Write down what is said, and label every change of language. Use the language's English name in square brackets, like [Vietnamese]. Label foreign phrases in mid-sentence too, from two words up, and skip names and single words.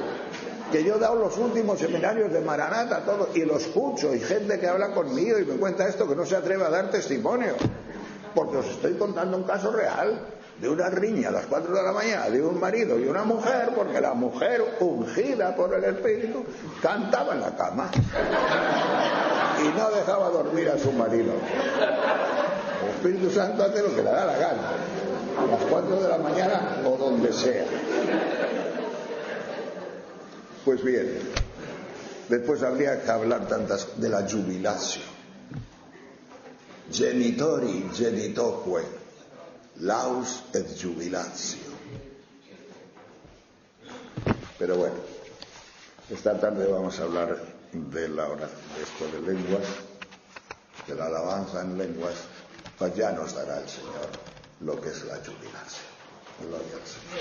[Spanish] Que yo he dado los últimos seminarios de Maranata, todo, y lo escucho, y gente que habla conmigo y me cuenta esto, que no se atreve a dar testimonio, porque os estoy contando un caso real de una riña a las 4 de la mañana de un marido y una mujer, porque la mujer, ungida por el Espíritu, cantaba en la cama y no dejaba dormir a su marido. El Espíritu Santo hace lo que le da la gana, a las 4 de la mañana o donde sea. Pues bien, después habría que hablar tantas de la jubilatio. [Latin] Genitori genitoque, laus et jubilatio. [Spanish] Pero bueno, esta tarde vamos a hablar de la oración, de esto de lenguas, de la alabanza en lenguas, pues ya nos dará el Señor lo que es la jubilatio.